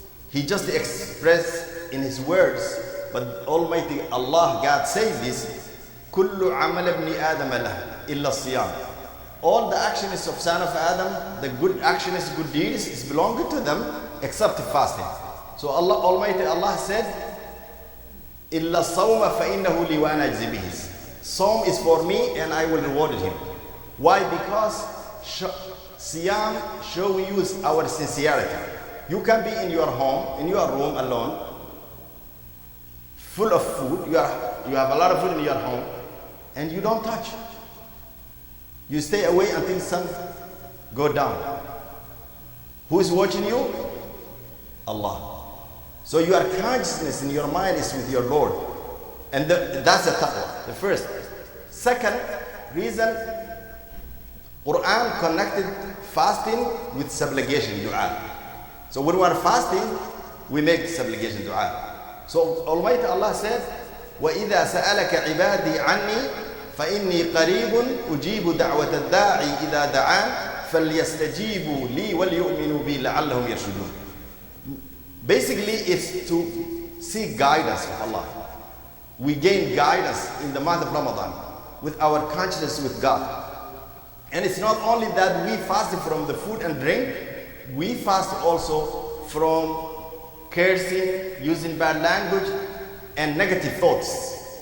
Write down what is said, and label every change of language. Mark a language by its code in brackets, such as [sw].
[en] He just expressed in his words, but Almighty Allah, God says this, [ar] كُلُّ عَمَلَ ابْنِ آدَمَ لَهُ إِلَّا الصِّيَامِ. [en] All the actions of son of Adam, the good actions, good deeds, is belonging to them except fasting. So Allah, Almighty Allah said, [ar] إِلَّا الصَّوْمَ فَإِنَّهُ لِي وَأَنَا أَجْزِي بِهِ. [en] Sawm is for me and I will reward him. Why? Because Siyam show you our sincerity. You can be in your home, in your room alone, full of food. You have a lot of food in your home, and you don't touch. You stay away until sun go down. Who is watching you? Allah. So your consciousness in your mind is with your Lord, and that's the taqwa. The first. Second reason, Quran connected fasting with supplication, dua. So when we are fasting, we make supplication, dua. So Almighty Allah said, [ar] وَإِذَا سَأَلَكَ عِبَادِي عَنِّي فَإِنِّي قَرِيبٌ أُجِيبُ دَعْوَةَ الدَّاعِ إِذَا دَعَانِ فَلْيَسْتَجِيبُوا لِي وَلْيُؤْمِنُوا بِي لَعَلَّهُمْ يَرْشُدُونَ. [en] Basically, it's to seek guidance of Allah. We gain guidance in the month of Ramadan with our consciousness with God. And it's not only that we fast from the food and drink, we fast also from cursing, using bad language, and negative thoughts.